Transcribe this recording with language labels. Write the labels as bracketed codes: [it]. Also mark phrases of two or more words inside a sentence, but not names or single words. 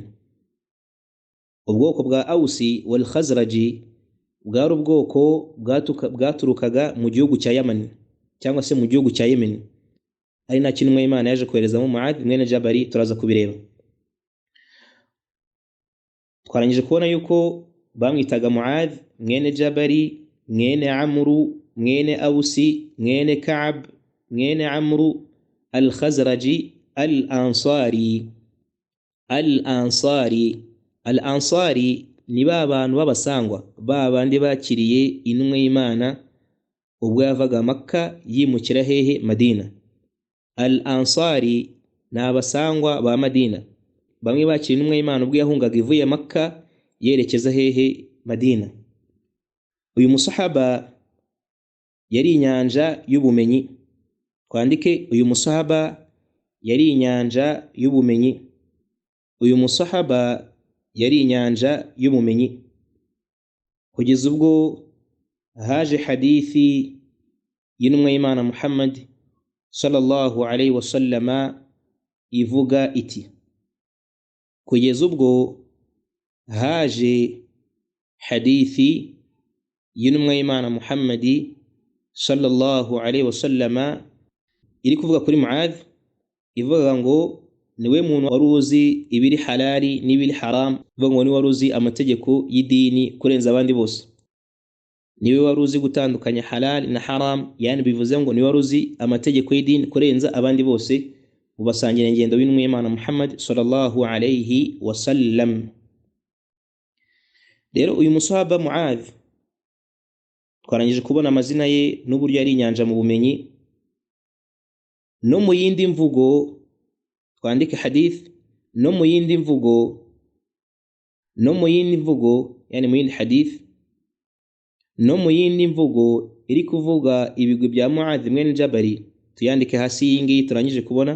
[rw] Ubwoko bwa Ausi wal Khazraji bwari ubwoko bwaturukaga mu gihugu cya Yaman cyangwa se mu gihugu cya Yemen, ari nta kintu Imana yaje koherezamo Mu'adh mwene Jabari. Turaza kubireba. Twarangije kubona yuko bamwitaga Mu'adh mwene Jabari mwene Amru mwene Ausi mwene Ka'b mwene Amru al-Khazraji al-Ansari ni ba bantu b'abasangwa ba bandi bakiriye intumwa y'Imana ubwo yavaga Makka yimukira hehe Madina. Al Ansari ni abasangwa ba Madina, bamwe bakiriye intumwa y'Imana ubwo yahungaga ivuye Makka yerekeza hehe Madina. Uyu musahaba yari inyanja y'ubumenyi. Twandike uyu musahaba yari inyanja y'ubumenyi. Uyu musahaba yari inyanja y'ubumenyi kugeza ubwo haje hadithi y'intumwa y'Imana Muhammad [ar] صلى الله عليه وسلم [rw] ivuga iti, kugeza ubwo haje hadithi y'intumwa y'Imana Muhammad [ar] صلى الله عليه وسلم [rw] iri kuvuga kuri Muadh, ivuga ngo niwe muntu wari uzi ibiri halali n'ibiri haram, ivuga ngo ni wari uzi amategeko y'idini kurenza abandi bose, niwe wari uzi gutandukanya halal na haram, yani bivuze ngo ni wari uzi amategeko y'idini kurenza abandi bose mu basangira ngendo b'intumwa y'Imana Muhammad [ar] صلى الله عليه وسلم. [rw] Rero uyu musahaba Muadh twarangije kubona amazina ye n'uburyo yari inyanja mu bumenyi. No mu yindi mvugo twandike hadith, no mu yindi mvugo yani mu yindi hadith, no mu yindi mvugo iri kuvuga ibigwi bya Muadh mwene Jabari, tuyandike hasi y'ingiyi turangije kubona.